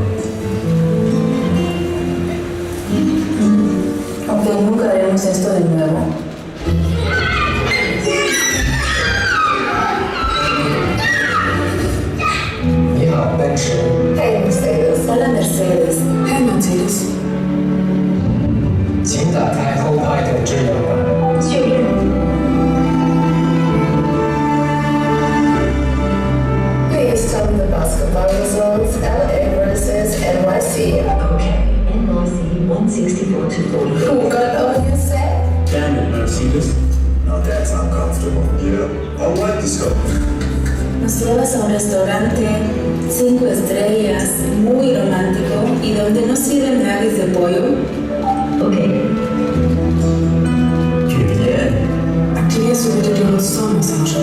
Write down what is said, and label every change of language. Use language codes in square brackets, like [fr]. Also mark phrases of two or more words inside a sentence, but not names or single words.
[es] Aunque nunca haremos esto de nuevo. [en] Hey Mercedes. [es] Hola Mercedes. [en] Hey Mercedes. [zh] 请打开后排的遮阳板。 [en] 确认。Please tell me the basketball results. LA versus NYC. Okay, NYC 164 to 40. Who got on your set? Damn it, Mercedes. Now that's uncomfortable. Yeah, I like this stuff. [es] Nos llevas a un restaurante 5 estrellas, muy romántico y donde no sirven nuggets de pollo. [en] Okay. Juliet. [de] Aktivierst du bitte die Rückstoßmassage?